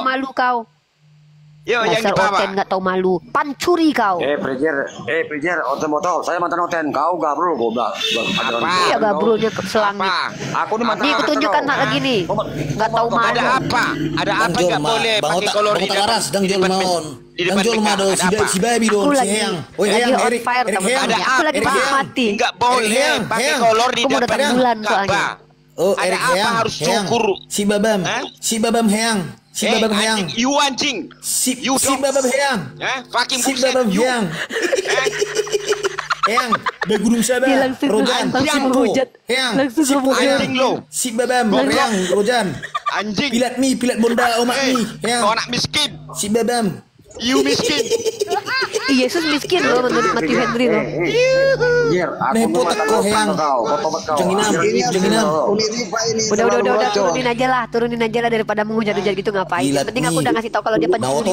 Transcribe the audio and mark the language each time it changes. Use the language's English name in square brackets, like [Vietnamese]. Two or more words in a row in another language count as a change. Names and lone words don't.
[Indonesian] Malu kau. Yuk, yang di Dasar bawah. Oten nggak tahu malu. Pancuri kau. Prijer, Oten mau tahu. Saya mantan Oten, kau gabrul goblok. Iya gabrulnya ke selangit. Aku nih mantan. Nih kutunjukkan hak lagi nih. Nggak tahu malu. Ada apa? Ada apa nggak boleh pakai kolor di depan? [Batak Toba] Dang jol maon. Dang jol mado si baby [Indonesian] Aku don si lagi Heyang. lagi [English] on fire [Indonesian] teman-teman. Aku lagi mati. Nggak boleh pakai kolor di Aku mau depan datang bulan soalnya. Ka'bah. Oh, Ada Erik apa Heyang. harus cukur? Si Babam. Hah? Si Babam Heyang. Si Babam Heyang. Anjing, you anjing. Si [English] You dog. [Indonesian] Babam Heyang. [English] Fucking [Indonesian] Si [English] bullshit, [Indonesian] Babam [English] you. [Indonesian] Heyang. Heyang, dari Gunung Sabah. Dia langsung Rojan. langsung menghujat. Heyang. Langsung Si Anjing lo. Si Babam Heyang, Rojan. Anjing. [Batak Toba] Pilat bonda omak mi. Heyang. [Indonesian] Kau anak miskin. Si Babam. You miskin. Yesus miskin loh menurut Matthew Henry loh. Nepo teko Heyang. Jenginam. Udah turunin aja lah daripada menghujat-hujat gitu ngapain. Yang penting aku udah ngasih tahu kalau dia pencuri.